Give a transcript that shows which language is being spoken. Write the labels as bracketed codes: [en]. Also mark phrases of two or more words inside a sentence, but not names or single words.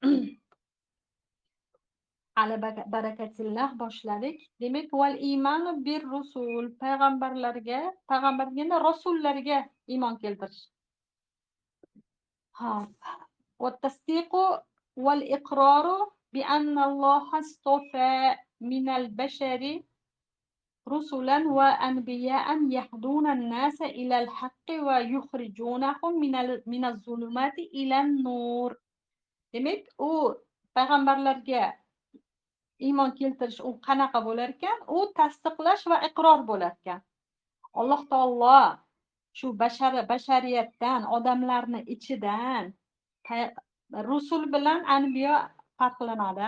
[ar] على بركة الله boshladik. [uz] Demak, [ar] والإيمان بالرسل [uz] payg'ambarlarga rasullarga iymon keltirish. [ar] Ha. والتصديق والإقرار بأن الله اصطفى من البشر رسلا وأنبياء يهدون الناس إلى الحق ويخرجونهم من الظلمات إلى النور. [uz] Demak, u payg'ambarlarga iymon keltirish u qanaqa bo'lar ekan? U tasdiqlash va iqror bo'lar ekan. Alloh taolo shu bashariyatdan, odamlarni ichidan rusul bilan anbiyo farqlanadi.